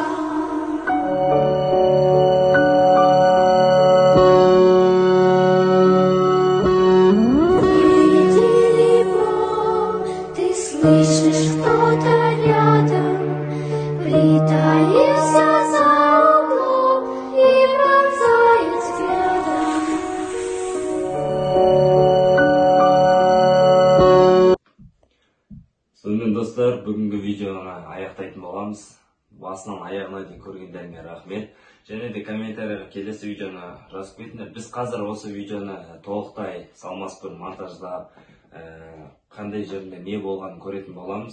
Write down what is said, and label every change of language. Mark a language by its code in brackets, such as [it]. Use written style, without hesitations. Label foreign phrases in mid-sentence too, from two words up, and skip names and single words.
[ru] Ты слышишь, кто-то рядом притаился за углом и пронзает взглядом. [kk] Сонымен достар, бүгінгі видеоны аяқтайтын боламыз. Басынан аяғына дейін көргендеріңе рахмет. Және де комментарияға келесі видеоны жазып кетіңдер. Біз қазір осы видеоны толықтай салмас бұрын монтаждап, қандай жерінде не болғанын көретін боламыз.